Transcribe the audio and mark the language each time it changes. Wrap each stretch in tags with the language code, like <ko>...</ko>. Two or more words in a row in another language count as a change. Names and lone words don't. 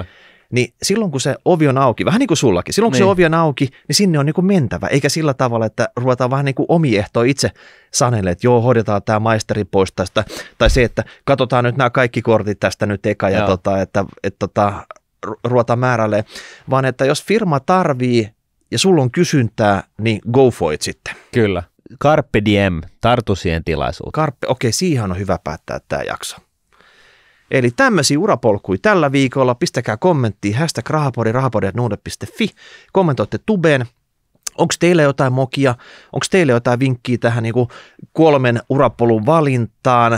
<fi>Niin silloin kun se ovi on auki, vähän niin kuin sullakin, silloin kun se ovi on auki, niin sinne on niin kuin mentävä, eikä sillä tavalla, että ruvetaan vähän niin kuin omia ehtoja itse sanelle, että joo, hoidetaan tämä maisteri pois tästä, tai se, että katsotaan nyt nämä kaikki kortit tästä nyt eka, ja että ruvetaan määrälle, vaan että jos firma tarvii ja sulla on kysyntää, niin</fi> <en>go for it</en> <fi>sitten. Kyllä.</fi> <la>Carpe diem,</la> <fi>tartu siihen tilaisuuteen. Okei, siihen on hyvä päättää tämä jakso. Eli tämmöisiä urapolkuja tällä viikolla. Pistäkää kommenttia, #rahapodi@nuude.fi. Kommentoitte tubeen. Onko teillä jotain mokia? Onko teillä jotain vinkkiä tähän niin kuin 3 urapolun valintaan?</fi>